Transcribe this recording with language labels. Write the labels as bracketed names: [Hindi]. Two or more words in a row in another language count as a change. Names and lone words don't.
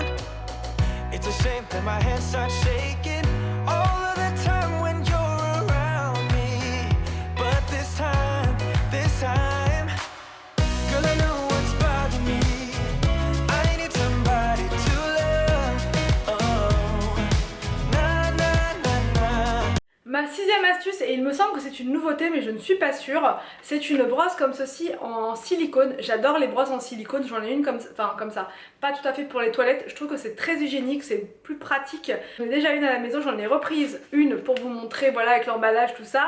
[English] It's a shame that my hands start shaking all of the time when you're around me. But this time, girl, I know what's bothering me. I need somebody to love. Oh, na na na na. [French] Ma sixième astuce, et il me semble que c'est une nouveauté mais je ne suis pas sûre, c'est une brosse comme ceci en silicone. J'adore les brosses en silicone, j'en ai une comme ça, pas tout à fait pour les toilettes. Je trouve que c'est très hygiénique, c'est plus pratique. J'en ai déjà une à la maison, j'en ai reprise une pour vous montrer, voilà, avec l'emballage, tout ça.